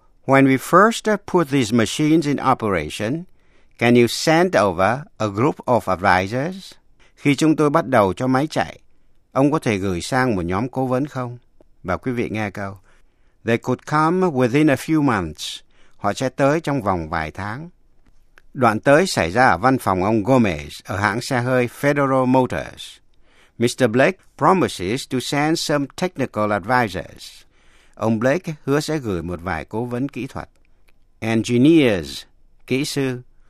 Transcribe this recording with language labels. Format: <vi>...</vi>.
<en>When we first put these machines in operation, can you send over a group of advisors?</en> <vi>Khi chúng tôi bắt đầu cho máy chạy, ông có thể gửi sang một nhóm cố vấn không? Và quý vị nghe câu.</vi> <en>They could come within a few months.</en> <vi>Họ sẽ tới trong vòng vài tháng. Đoạn tới xảy ra ở văn phòng ông Gomez ở hãng xe hơi Federal Motors.</vi> <en>Mr. Blake promises to send some technical advisors.</en> <vi>Ông Blake hứa sẽ gửi một vài cố vấn kỹ thuật. Engineers, kỹ sư.</vi>